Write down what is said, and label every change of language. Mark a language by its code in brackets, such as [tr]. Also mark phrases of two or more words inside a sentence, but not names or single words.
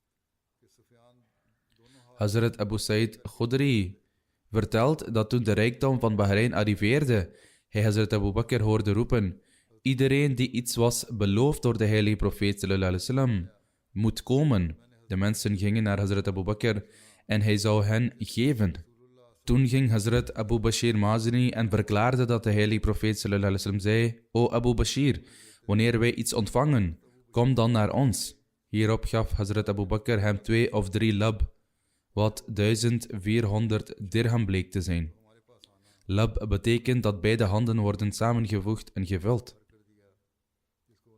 [nl] Hazrat Abu Sa'id Khudri vertelt dat toen de rijkdom van Bahrein arriveerde, hij Hazrat Abu Bakr hoorde roepen: iedereen die iets was beloofd door de heilige profeet [ar] صلى الله عليه وسلم, [nl] moet komen. De mensen gingen naar Hazrat Abu Bakr en hij zou hen geven. Toen ging Hazrat Abu Bashir Mazini en verklaarde dat de heilige profeet [ar] صلى الله عليه وسلم [nl] zei: O Abu Bashir, wanneer wij iets ontvangen, kom dan naar ons. Hierop gaf Hazrat Abu Bakr hem 2 of 3 lab, wat 1400 dirham bleek te zijn. Lab betekent dat beide handen worden samengevoegd en gevuld.